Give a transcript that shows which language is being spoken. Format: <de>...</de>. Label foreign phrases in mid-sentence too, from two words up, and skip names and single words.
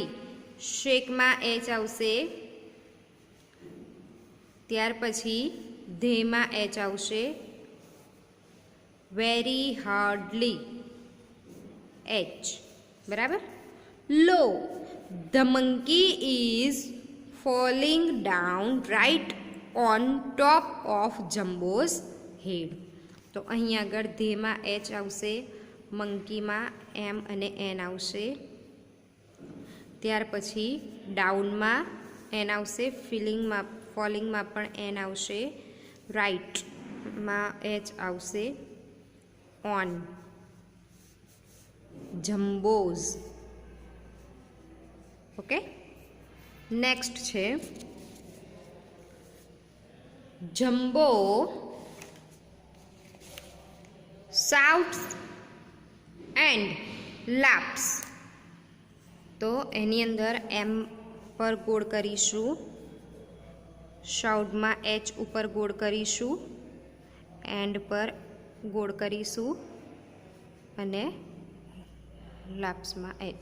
<gu>શેકમાં એચ આવશે, ત્યાર પછી ધેમાં એચ આવશે,</gu> <en>very hardly</en> <gu>એચ.</gu> <en>બરાબર. lo the monkey is falling down right on top of Jumbo's head.</en> <gu>તો અહીં આગળ ધેમાં એચ આવશે, મંકીમાં એમ અને એન આવશે, ત્યાર પછી ડાઉનમાં એન આવશે, ફોલિંગમાં પણ એન આવશે, રાઇટમાં એચ આવશે,</gu> <en>on Jumbo's. okay, next</en> <gu>છે જમ્બો</gu> <en>shouts and laughs.</en> <gu>તો એની અંદર એમ પર ગોળ કરીશું, શાઉટમાં એચ ઉપર ગોળ કરીશું, એન્ડ પર ગોળ કરીશું અને લાપ્સમાં એચ.</gu>